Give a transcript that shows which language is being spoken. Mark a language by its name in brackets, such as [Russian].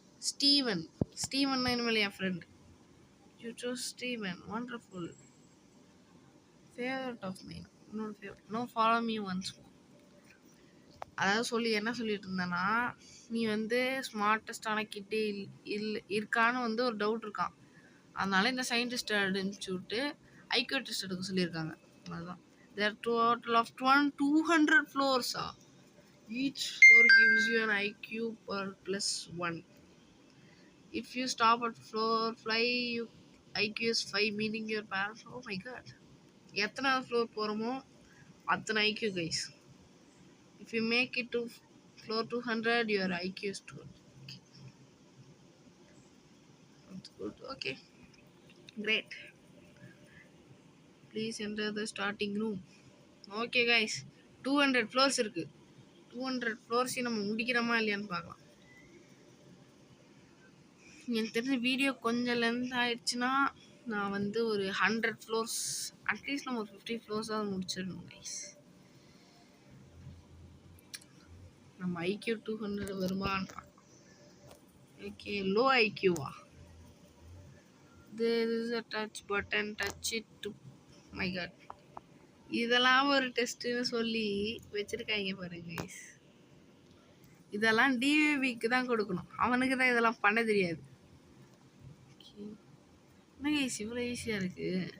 [Tamil] Steven தான் இனிமேல் என் friend. [English] you choose Steven, wonderful, favourite of mine, [Tamil] என்னோட favourite. No follow me once. அதாவது என்ன சொல்லிட்டு இருந்தேன்னா, நீ வந்து ஸ்மார்ட்டஸ்டான கிட்டே இருக்கான்னு வந்து ஒரு டவுட் இருக்கான். அதனால இந்த சயின்டிஸ்ட் அனுப்பிச்சு விட்டு ஐக்யூ டெஸ்ட் எடுக்க சொல்லியிருக்காங்க. அதுதான். [English] There are total of 200 floors. Each floor gives you an IQ per +1. If you stop at floor 5, your IQ is 5, meaning your parents. Oh my god. [Tamil] எத்தனை ஃப்ளோர் போகிறோமோ அத்தனை IQ guys. [English] If you make it to floor 200, your IQ is 200. Okay. That's good. Okay. Great. Please enter the starting room. Okay guys, 200 floors இருக்கு. [Tamil] 200 ஃப்ளோர்ஸையும் நம்ம முடிக்கிறோமா இல்லையான்னு பார்க்கலாம். எனக்கு தெரிஞ்ச video கொஞ்சம் லென்த் ஆயிடுச்சுன்னா நான் வந்து ஒரு 100 ஃப்ளோர்ஸ், அட்லீஸ்ட் நம்ம ஒரு 50 ஃப்ளோர்ஸாவது முடிச்சிடணும் கைஸ். நம்ம ஐக்யூ 200 வருமான்னு பார்க்கலாம். Okay, low ஐக்யூவா? [English] There is a touch button, touch it to my god. [Tamil] இதெல்லாம் ஒரு டெஸ்ட்டுன்னு சொல்லி வச்சிருக்காங்க பாருங்க கைஸ். இதெல்லாம் டிவிபிக்கு தான் கொடுக்கணும், அவனுக்கு தான் இதெல்லாம் பண்ண தெரியாது. என்ன கைஸ் இவ்வளோ ஈஸியாக இருக்கு?